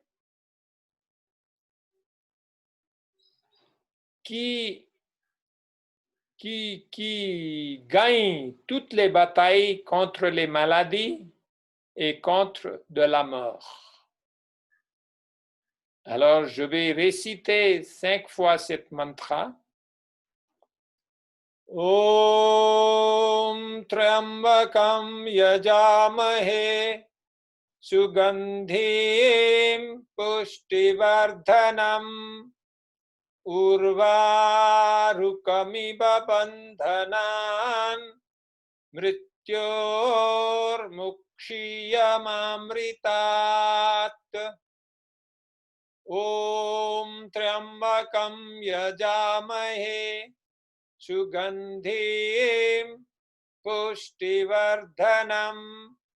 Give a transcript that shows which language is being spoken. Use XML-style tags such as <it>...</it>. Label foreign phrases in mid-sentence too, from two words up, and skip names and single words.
<fr>Qui gagne toutes les batailles contre les maladies et contre de la mort. Alors, je vais réciter 5 fois cette mantra.</fr> <sa>Om Triambakam Yajamahe Sugandhim Pushtivardhanam Urvarukamiva bandhanan Mrityormukshiyamamritat Om Triambakam Yajamahe Sugandhim Pushtivardhanam</sa>